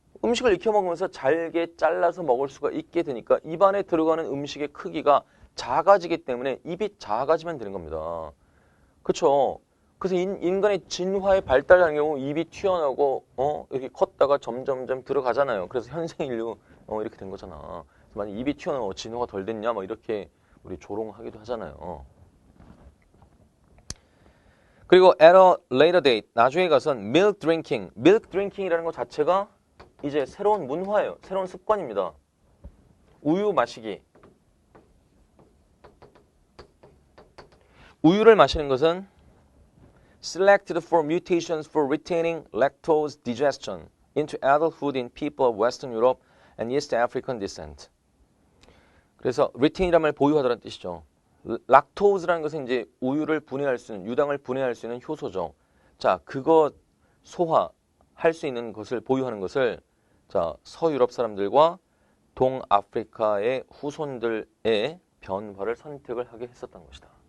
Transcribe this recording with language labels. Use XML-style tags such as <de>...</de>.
<ko>음식을 익혀 먹으면서 잘게 잘라서 먹을 수가 있게 되니까 입안에 들어가는 음식의 크기가 작아지기 때문에 입이 작아지면 되는 겁니다. 그렇죠? 그래서 인간의 진화의 발달하는 경우 입이 튀어나오고 이렇게 컸다가 점점점 들어가잖아요. 그래서 현생 인류 이렇게 된 거잖아. 만약 입이 튀어나오고 진화가 덜 됐냐 뭐 이렇게 우리 조롱하기도 하잖아요. 그리고</ko> <en>at a later date,</en> <ko>나중에 가선</ko> <en>milk drinking.</en> <ko>milk drinking이라는 것 자체가 이제 새로운 문화예요. 새로운 습관입니다. 우유 마시기. 우유를 마시는 것은</ko> <en>selected for mutations for retaining lactose digestion into adulthood in people of Western Europe and East African descent.</en> <ko>그래서 retain이라는 말 보유하다는 뜻이죠. 락토즈라는 것은 이제 우유를 분해할 수 있는, 유당을 분해할 수 있는 효소죠. 자, 그거 소화할 수 있는 것을 보유하는 것을 자, 서유럽 사람들과 동아프리카의 후손들의 변화를 선택을 하게 했었던 것이다.</ko>